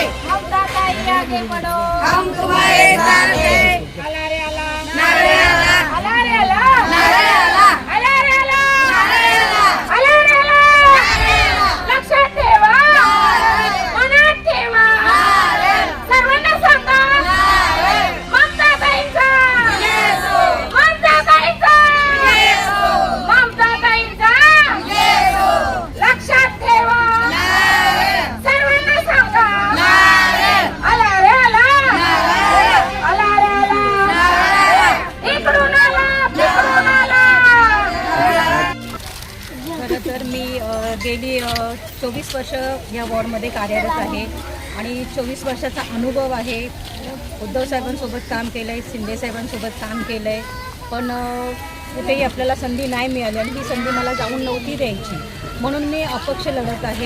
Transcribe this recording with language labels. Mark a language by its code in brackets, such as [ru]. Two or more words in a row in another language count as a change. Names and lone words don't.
[hi] ममता ताई आगे बढ़ो, हम तुम्हारे साथ हैं। [mr] अलारे अला, नारे अला, अलारे अला, नारे अला, अलारे अला, नारे अला, अलारे अला, नारे अला। लक्षात ठेवा, मनात ठेवा, सर्वांना सांगा, ममता ताईंचा, ममता ताईंचा, ममता ताईंचा, लक्षात ठेवा, सर्वांना सांगा, अलारे अला, अलारे अला, इकडून आला, तिकडून आला. खरं तर मी गेली 24 वर्ष या वॉर्डमध्ये कार्यरत आहे आणि 24 वर्षाचा अनुभव आहे. उद्धव साहेबांसोबत काम केलं आहे, शिंदे साहेबांसोबत काम केलं आहे, पण कुठेही आपल्याला संधी नाही मिळाली आणि ही संधी मला जाऊन नव्हती द्यायची, म्हणून मी अपक्ष लढत आहे.